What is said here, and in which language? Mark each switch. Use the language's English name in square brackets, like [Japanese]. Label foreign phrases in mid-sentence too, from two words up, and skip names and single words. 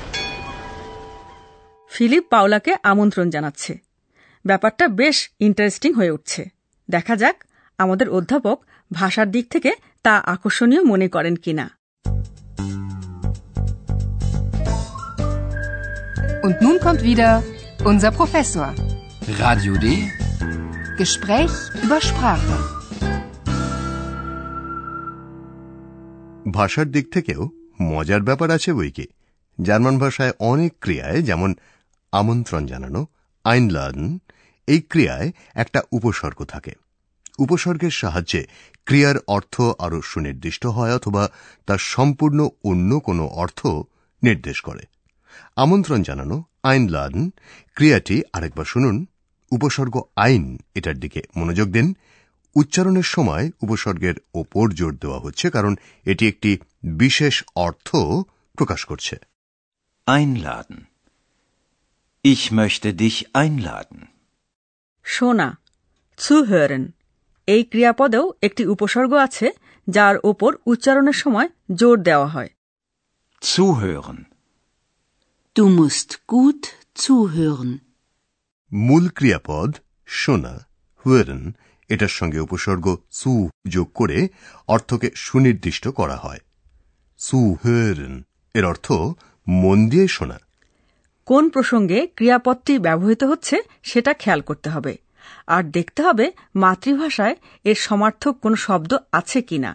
[Bangla] ফিলিপ পাওলাকে আমন্ত্রণ জানাচ্ছে। ব্যাপারটা বেশ ইন্টারেস্টিং হয়ে উঠছে। দেখা যাক আমাদের অধ্যাপক ভাষার দিক থেকে তা আকর্ষণীয় মনে করেন কিনা। [German] Und nun kommt wieder unser Professor. Radio D. Gespräch über Sprache. [Bangla] ভাষার দিক থেকেও মজার ব্যাপার আছে বইকি। জার্মান ভাষায় অনেক ক্রিয়ায়, যেমন আমন্ত্রণ জানানো, আইনলাদেন, এই ক্রিয়ায় একটা উপসর্গ থাকে। উপসর্গের সাহায্যে ক্রিয়ার অর্থ আরো সুনির্দিষ্ট হয় অথবা তার সম্পূর্ণ অন্য কোনো অর্থ নির্দেশ করে। আমন্ত্রণ জানানো, আইনলাদেন ক্রিয়াটি আরেকবার শুনুন। উপসর্গ আইন, এটার দিকে মনোযোগ দিন। উচ্চারণের সময় উপসর্গের ওপর জোর দেওয়া হচ্ছে, কারণ এটি একটি বিশেষ অর্থ প্রকাশ করছে। [German] Einladen. Ich möchte dich einladen. [Bangla] শোনা, zuhören, এই ক্রিয়াপদেও একটি উপসর্গ আছে যার ওপর উচ্চারণের সময় জোর দেওয়া হয়। [German] Zuhören. Du musst gut zuhören. [Bangla] মূল ক্রিয়াপদ শোনা, hören, এটার সঙ্গে উপসর্গ zu যোগ করে অর্থকে সুনির্দিষ্ট করা হয়। zuhören এর অর্থ মন দিয়ে শোনা। কোন প্রসঙ্গে ক্রিয়াপদটি ব্যবহৃত হচ্ছে সেটা খেয়াল করতে হবে, আর দেখতে হবে মাতৃভাষায় এর সমার্থক কোনো শব্দ আছে কিনা।